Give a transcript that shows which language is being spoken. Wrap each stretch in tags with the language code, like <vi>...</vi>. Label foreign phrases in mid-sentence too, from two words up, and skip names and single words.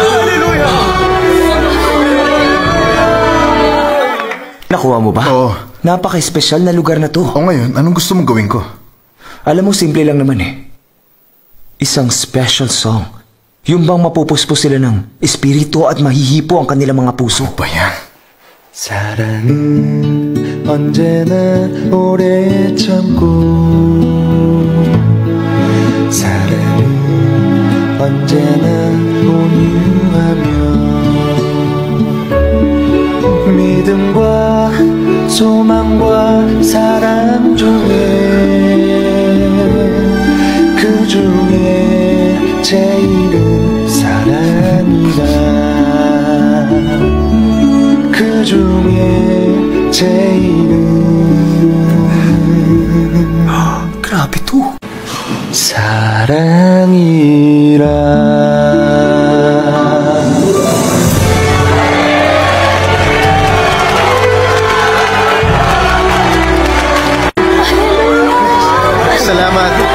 <tl>Hallelujah! Nakuha mo ba? Oo, Napaka-espesyal na lugar na to. O ngayon, anong gusto mong gawin ko? Alam mo, simple lang naman eh. Isang</tl> <en>special song.</en> <tl>Yung bang mapupuspos sila ng espiritu at mahihipo ang kanilang mga puso. Ano ba yan?</tl> <ko>사랑은 언제나 오래 참고 사랑은 언제나 온유하며 믿음과 소망과 사랑 그 중에 제일은 사랑이다 그 중에 제일은</ko> <tl>Grabe to.</tl> <ko>사랑이라</ko> <tl>Salamat.</tl>